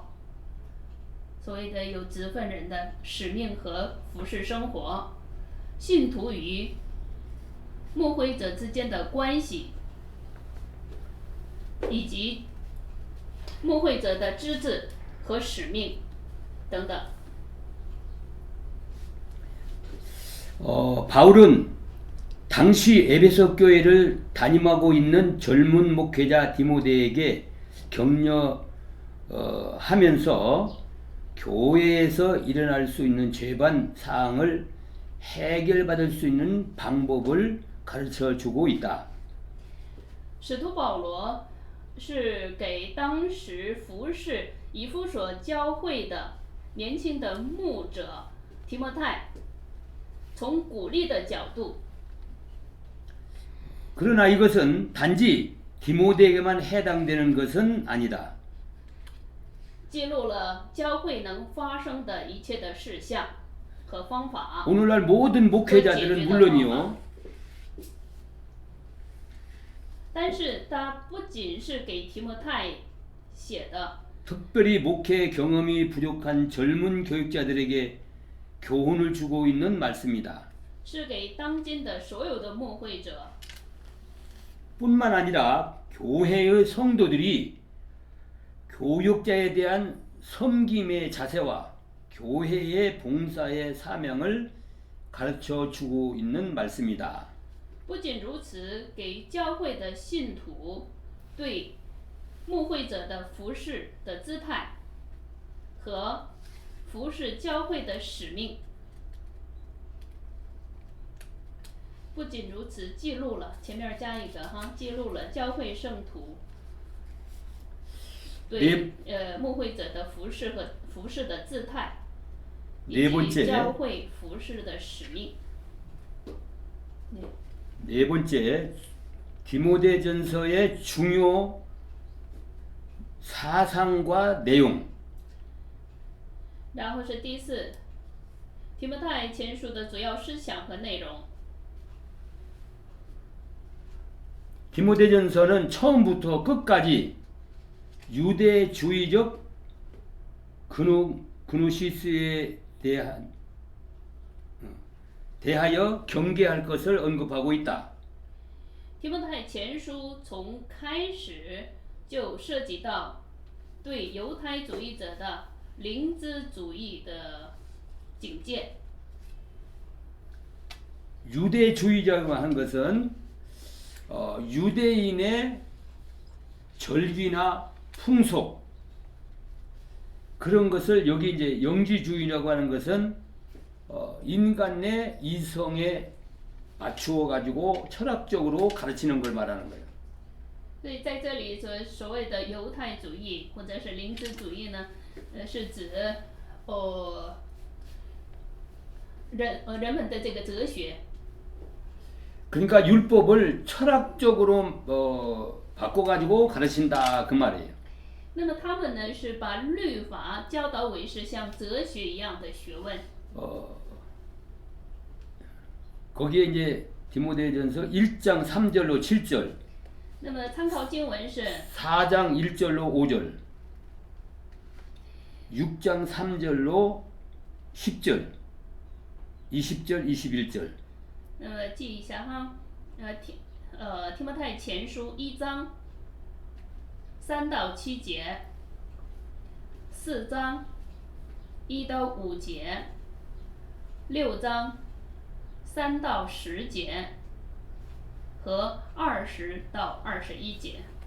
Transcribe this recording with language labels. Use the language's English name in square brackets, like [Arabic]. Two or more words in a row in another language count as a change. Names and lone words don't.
[Chinese] 所谓的有职分人的使命和服侍生活，信徒与牧会者之间的关系，以及牧会者的资质和使命等等。 [Korean] 바울은 당시 에베소 교회를 담임하고 있는 젊은 목회자 디모데에게 격려하면서 교회에서 일어날 수 있는 죄반 사항을 해결받을 수 있는 방법을 가르쳐 주고 있다. [Chinese] 使徒保罗是给当时服侍以弗所教会的年轻的牧者提摩太，从鼓励的角度。 [Korean] 그러나 이것은 단지 디모데에게만 해당되는 것은 아니다. [Chinese] 记录了教会能发生的一切的事项和方法。 [Korean] 오늘날 모든 목회자들은 물론이요. [Chinese] 但是它不仅是给提摩太写的， [Korean] 특별히 목회 경험이 부족한 젊은 교육자들에게 교훈을 주고 있는 말씀이다. [Chinese] 是给当今的所有的牧会者， [Korean] 뿐만 아니라 교회의 성도들이 교육자에 대한 섬김의 자세와 교회의 봉사의 사명을 가르쳐 주고 있는 말씀이다. [Chinese] 不仅如此，给教会的信徒对牧会者的服侍的姿态和服侍教会的使命。不仅如此，记录了前面加一个哈，记录了教会圣徒对牧会者的服侍和服侍的姿态，以及教会服侍的使命。 [Korean] 네 번째, 디모데전서의 중요 사상과 내용. [Chinese] 然后是第四，提摩太前书的主要思想和内容。 [Korean] 디모데전서는 처음부터 끝까지 유대주의적 그노시스에 대하여 경계할 것을 언급하고 있다. [Chinese] 提摩太前书从开始就涉及到对犹太主义者的灵知主义的警戒。 [Korean] 유대주의자라고 하는 것은 유대인의 절기나 풍속 그런 것을 여기 이제 영지주의라고 하는 것은 인간 내 이성에 맞추어 가지고 철학적으로 가르치는 걸 말하는 거예요. [Chinese] 所以在这里所谓的犹太主义或者是灵知主义呢，是指人们的这个哲学 [Korean] 그러니까 율법을 철학적으로 바꿔가지고 가르친다 그 말이에요. [Chinese] 那么他们呢是把律法教导为是像哲学一样的学问。 [Korean] 거기에 이제 디모데전서 1장 3절로 7절, [Chinese] 那么参考经文是 [Korean] 4장 1절로 5절, 6장 3절로 10절, 20절, 21절. [Chinese] 那么记一下哈，提摩太前书1章3到7节，4章1到5节，6章3到10节和20到21节。